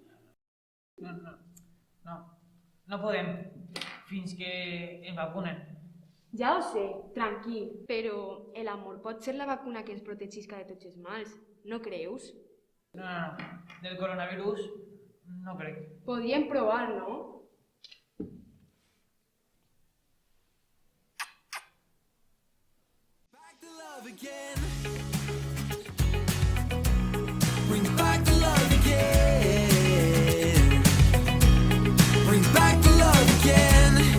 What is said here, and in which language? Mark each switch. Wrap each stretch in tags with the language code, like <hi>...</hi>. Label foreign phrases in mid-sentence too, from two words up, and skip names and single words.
<ca>No podem fins que ens vacunen. Ja ho sé, tranquil, però l'amor pot ser la vacuna que ens protegisca de tots els mals, no creus? No. Del coronavirus no crec. Podríem provar, no?</ca> <en>Back to love again. Bring back the love again. Bring back the love again.</en>